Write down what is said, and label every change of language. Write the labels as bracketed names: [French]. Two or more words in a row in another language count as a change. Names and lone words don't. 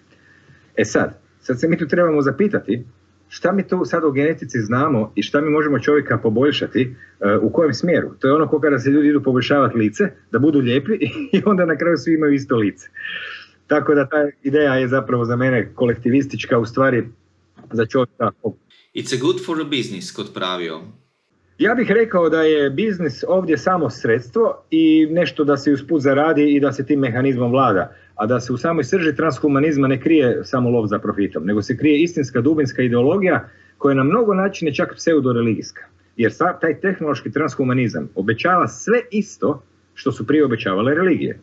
[Croatian] Sad se mi tu trebamo zapitati šta mi tu sad o genetici znamo i šta mi možemo čovjeka poboljšati, u kojem smjeru. To je ono ko kada se ljudi idu poboljšavati lice, da budu lijepi i onda na kraju svi imaju isto lice. Tako da ta ideja je zapravo za mene kolektivistička, u stvari za čovjeka. [English] It's a good for a business, [Slovenian] kot pravijo. [Croatian] Ja bih rekao da je biznis ovdje samo sredstvo i nešto da se usput zaradi i da se tim mehanizmom vlada, a da se u samoj srži transhumanizma ne krije samo lov za profitom, nego se krije istinska dubinska ideologija koja je na mnogo načine čak pseudoreligijska. Jer taj tehnološki transhumanizam obećava sve isto što su prije obećavale religije.